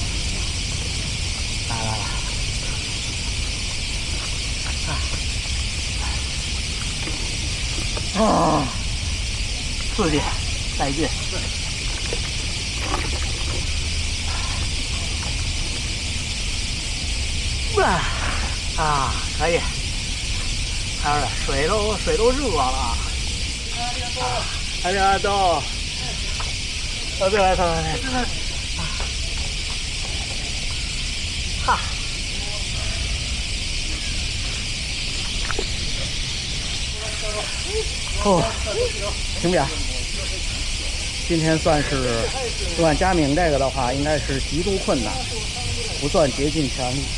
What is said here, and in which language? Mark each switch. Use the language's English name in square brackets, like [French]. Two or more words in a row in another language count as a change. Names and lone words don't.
[Chinese] 来。啊，刺激，带劲。可以。看着水都热了。 [Japanese] ありがとう。お疲れ様です。哈。 [Chinese] 哦，行不行？今天算是，不按佳明这个的话，应该是极度困难，不算竭尽全力。